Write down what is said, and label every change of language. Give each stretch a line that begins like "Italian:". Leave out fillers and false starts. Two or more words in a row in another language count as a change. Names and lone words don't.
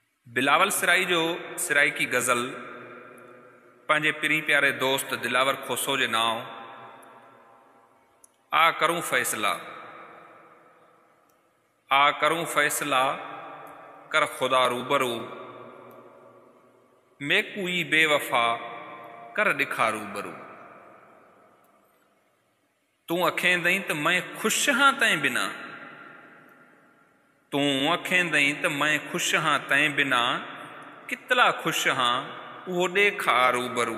Sindhi: बिलावल सिराई जो सिराई की गज़ल पंहिंजे पिरी प्यारे दोस्त दिलावर खोसो जे नाव
Saraiki: आ करूं फ़ैसला, आ करूं फ़ैसला कर खुदा रूबरू, मेकू ई बेवफ़ा कर ॾिखा रूबरू। तूं अखें दई त मैं खुश हाँ तैं बिना, तूं अखें दई त मैं खुश हाँ तैं बिना, कितला खुश हाँ उहो ॾेखा रूबरू।